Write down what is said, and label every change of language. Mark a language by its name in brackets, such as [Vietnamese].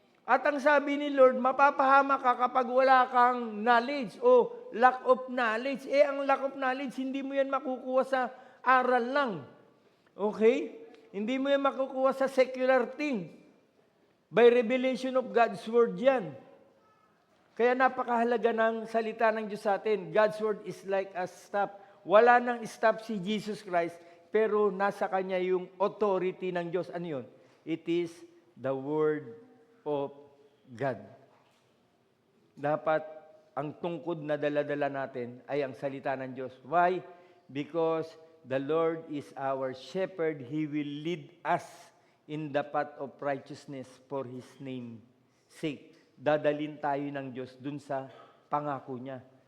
[Filipino] At ang sabi ni Lord, mapapahama ka kapag wala kang knowledge o lack of knowledge. Ang lack of knowledge, hindi mo yan makukuha sa aral lang. Okay? Hindi mo yan makukuha sa secular thing. [English] By revelation of God's Word yan. [Filipino] Kaya napakahalaga ng salita ng Diyos sa atin. [English] God's Word is like a staff. [Filipino] Wala nang staff si Jesus Christ, pero nasa Kanya yung authority ng Diyos. Ano yun? [English] It is the Word of God. [Filipino] Dapat ang tungkod na dala-dala natin ay ang salita ng Diyos. [English] Why? Because the Lord is our shepherd, He will lead us in the path of righteousness for His name's sake. [Filipino] Dadalin tayo ng Diyos dun sa pangako niya.